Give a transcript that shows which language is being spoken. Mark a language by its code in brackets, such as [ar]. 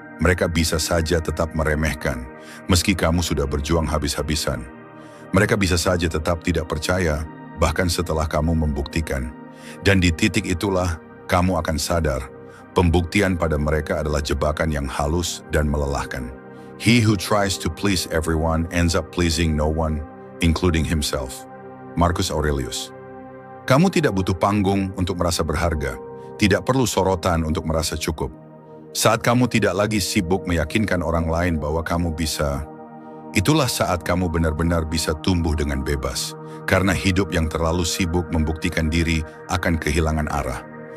[id] Mereka bisa saja tetap meremehkan, meski kamu sudah berjuang habis-habisan. Mereka bisa saja tetap tidak percaya, bahkan setelah kamu membuktikan. Dan di titik itulah, kamu akan sadar, pembuktian pada mereka adalah jebakan yang halus dan melelahkan. [en] He who tries to please everyone ends up pleasing no one, including himself. Marcus Aurelius. [id] Kamu tidak butuh panggung untuk merasa berharga, tidak perlu sorotan untuk merasa cukup. Saat kamu tidak lagi sibuk meyakinkan orang lain bahwa kamu bisa, itulah saat kamu benar-benar bisa tumbuh dengan bebas, karena hidup yang terlalu sibuk membuktikan diri akan kehilangan arah.